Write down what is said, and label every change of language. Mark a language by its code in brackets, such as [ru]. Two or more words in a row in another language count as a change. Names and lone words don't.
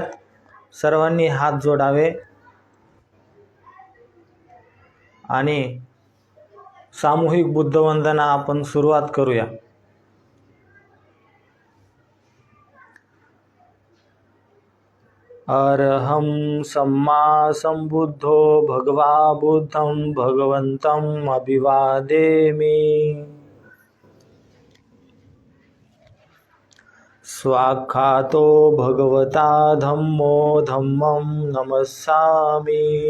[mr] सर्वांनी हात जोडावे आणि सामूहिक बुद्धवंदना आपण सुरुवात करूया. [pi] अरहं सम्मा संबुद्धो भगवा बुद्धं भगवन्तं अभिवादेमि. स्वाख्यातो भगवता धम्मो धम्मं नमस्सामि.